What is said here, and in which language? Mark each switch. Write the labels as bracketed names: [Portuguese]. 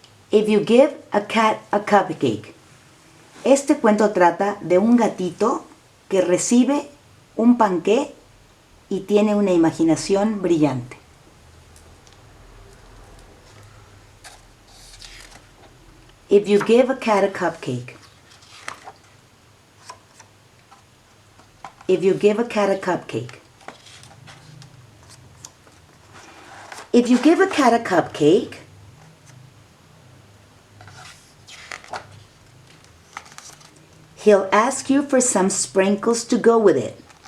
[English] If you give a cat a cupcake. [Spanish] Este cuento trata de un gatito que recibe un panqué y tiene una imaginación brillante. [English] If you give a cat a cupcake. If you give a cat a cupcake. If you give a cat a cupcake, he'll ask you for some sprinkles to go with it.